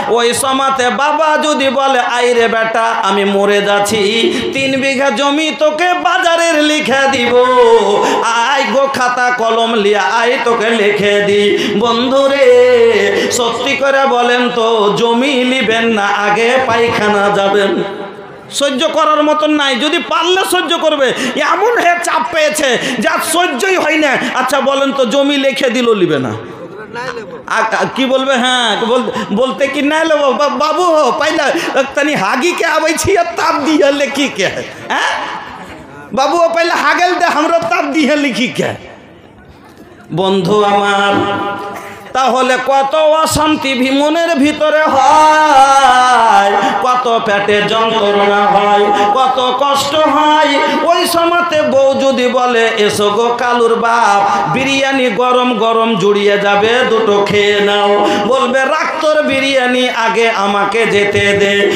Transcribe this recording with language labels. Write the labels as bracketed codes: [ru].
[bn] ওই সময়তে বাবা যদি বলে আইরে বেটা আমি মরে যাচ্ছি, 3 বিঘা জমি তোকে বাজারের লিখে দিব, আয় গো খাতা কলম লিয়া আয় তোকে লিখে দি। বন্ধুরে সত্যি করে বলেন তো, জমি নিবেন না আগে পায়খানা যাবেন? সহ্য করার মতন নাই, যদি পারলে সহ্য করবে, এমন হয়ে চাপ পেয়েছে যা সহ্যই হয় না। আচ্ছা বলেন তো, জমি লিখে দিল লিবে না? কি বলবে? [bho] হ্যাঁ बोलते कि नहीं लो बाबू हो पहले तनी हागी के आवे छी तब दिए लिखी के हैं बाबू हो पहले हागल दे हमरो तब दिए लिखी के। [bn] बंधु आमार তাহলে কত অশান্তি মনের ভিতরে হয়, কত পেটে যন্ত্রণা হয়, কত কষ্ট হয়। ওই সময়তে বউ যদি বলে এসো গো কালুর বাপ, বিরিয়ানি গরম গরম জুড়িয়ে যাবে, দুটো খেয়ে নাও, বলবে রাখ তোর বিরিয়ানি, আগে আমাকে যেতে দে।